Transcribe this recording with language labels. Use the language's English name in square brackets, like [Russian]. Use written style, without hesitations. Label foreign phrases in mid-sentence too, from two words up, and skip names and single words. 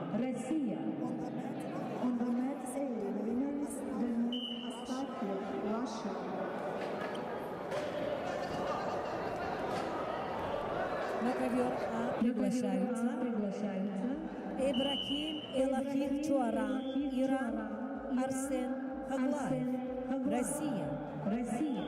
[English] On the mat A, the winner is Danil Astafyev, Russia. [Russian] А приглашаются Ибрахим Элахих Чуаран, Иран, Арсен Хаглаев, Россия.